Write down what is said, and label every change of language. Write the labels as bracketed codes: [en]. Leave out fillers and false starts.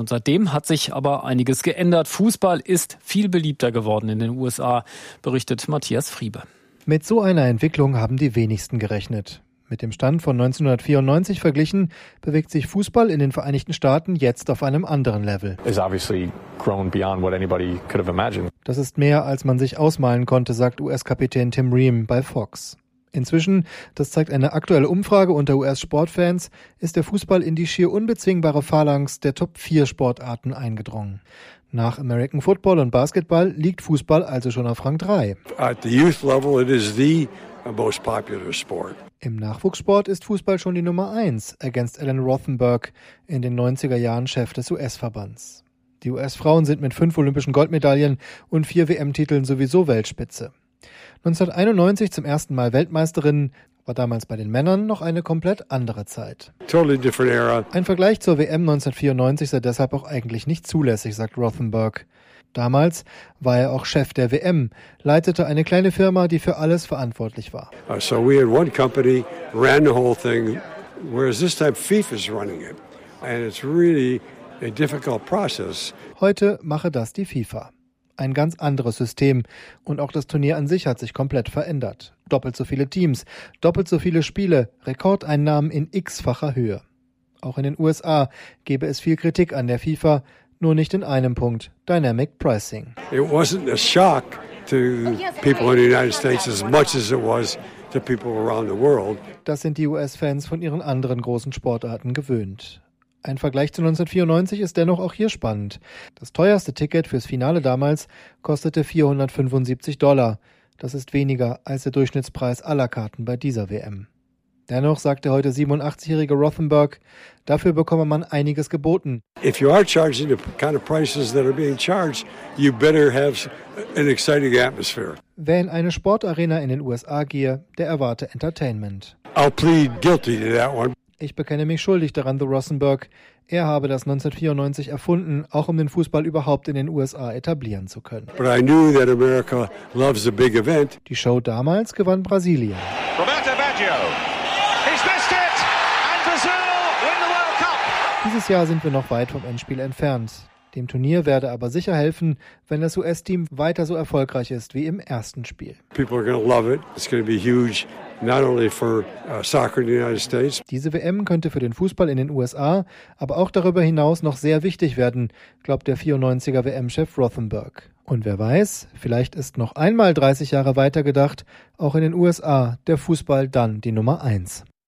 [de] Und seitdem hat sich aber einiges geändert. Fußball ist viel beliebter geworden in den USA, berichtet Matthias Friebe. Mit so einer Entwicklung haben die wenigsten gerechnet. Mit dem Stand von 1994 verglichen, bewegt sich Fußball in den Vereinigten Staaten jetzt auf einem anderen Level. [en] It's obviously grown beyond what anybody could have imagined. [de] Das ist mehr, als man sich ausmalen konnte, sagt US-Kapitän Tim Ream bei Fox. Inzwischen, das zeigt eine aktuelle Umfrage unter US-Sportfans, ist der Fußball in die schier unbezwingbare Phalanx der Top-4-Sportarten eingedrungen. Nach American Football und Basketball liegt Fußball also schon auf Rang 3. [en] At the youth level, it is the most popular sport. [de] Im Nachwuchssport ist Fußball schon die Nummer 1, ergänzt Alan Rothenberg, in den 90er Jahren Chef des US-Verbands. Die US-Frauen sind mit 5 olympischen Goldmedaillen und 4 WM-Titeln sowieso Weltspitze. 1991 zum ersten Mal Weltmeisterin, war damals bei den Männern noch eine komplett andere Zeit. [en] Totally different era. [de] Ein Vergleich zur WM 1994 sei deshalb auch eigentlich nicht zulässig, sagt Rothenberg. Damals war er auch Chef der WM, leitete eine kleine Firma, die für alles verantwortlich war. [en] So we had one company, ran the whole thing, whereas this time FIFA's running it. And it's really a difficult process. [de] Heute mache das die FIFA. ein ganz anderes System. Und auch das Turnier an sich hat sich komplett verändert. Doppelt so viele Teams, doppelt so viele Spiele, Rekordeinnahmen in x-facher Höhe. Auch in den USA gäbe es viel Kritik an der FIFA, nur nicht in einem Punkt: Dynamic Pricing. [en] It wasn't a shock to people in the United States as much as it was to people around the world. [de] Das sind die US-Fans von ihren anderen großen Sportarten gewöhnt. Ein Vergleich zu 1994 ist dennoch auch hier spannend. Das teuerste Ticket fürs Finale damals kostete $475. Das ist weniger als der Durchschnittspreis aller Karten bei dieser WM. Dennoch sagt der heute 87-jährige Rothenberg, dafür bekomme man einiges geboten. [en] If you are charging the kind of prices that are being charged, you better have an exciting atmosphere. [de] Wer in eine Sportarena in den USA gehe, der erwarte Entertainment. [en] I'll plead guilty to that one. [de] Ich bekenne mich schuldig daran, The Rothenberg. Er habe das 1994 erfunden, auch um den Fußball überhaupt in den USA etablieren zu können. [en] But I knew that America loves a big event. [de] Die Show damals gewann Brasilien. Roberto Baggio. Dieses Jahr sind wir noch weit vom Endspiel entfernt. Dem Turnier werde aber sicher helfen, wenn das US-Team weiter so erfolgreich ist wie im ersten Spiel. [en] People are going to love it. It's going to be huge, not only for soccer in the United States. [de] Diese WM könnte für den Fußball in den USA, aber auch darüber hinaus noch sehr wichtig werden, glaubt der 94er WM-Chef Rothenberg. Und wer weiß, vielleicht ist noch einmal 30 Jahre weitergedacht, auch in den USA der Fußball dann die Nummer 1.